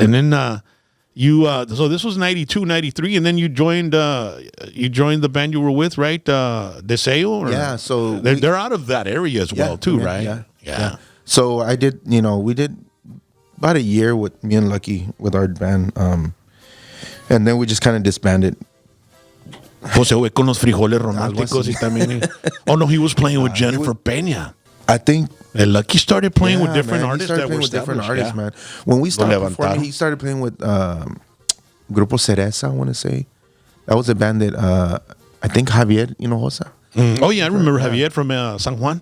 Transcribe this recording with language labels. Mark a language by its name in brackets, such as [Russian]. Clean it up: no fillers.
[English] And then so this was 92, 93, and then you joined the band you were with, right? Deseo? Yeah, so they're out of that area as well, too, right? Yeah. So I did, we did about a year with me and Lucky with our band, and then we just kind of disbanded. [Spanish] Jose fue con los frijoles románticos y también. [English] Oh no, he was playing with Jennifer Peña. I think Lucky started playing with different man, artists that were different artists, yeah. man. When we started performing, he started playing with Grupo Cereza, I want to say. That was a band that I think Javier Hinojosa. Oh yeah, I remember Javier from San Juan.